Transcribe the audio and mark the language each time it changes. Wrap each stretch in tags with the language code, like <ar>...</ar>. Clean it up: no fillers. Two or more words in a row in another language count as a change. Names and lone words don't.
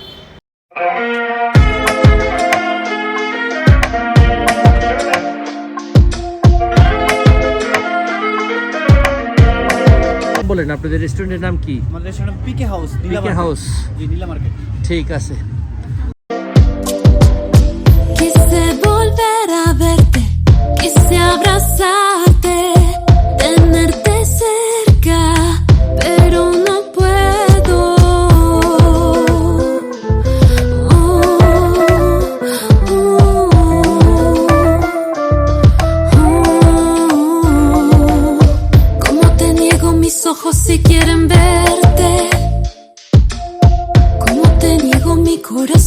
<bn>বলেন আপনাদের রেস্টুরেন্টের নাম কি? আমাদের রেস্টুরেন্ট পিকে হাউস, পিকে হাউস। জি, নীলা মার্কেট। ঠিক আছে।</bn> <es>Quise volver a verte, quise abrazarte, tenerte cerca, pero no puedo. Como te niego mis ojos si quieren verte, como te niego mi corazón.</es>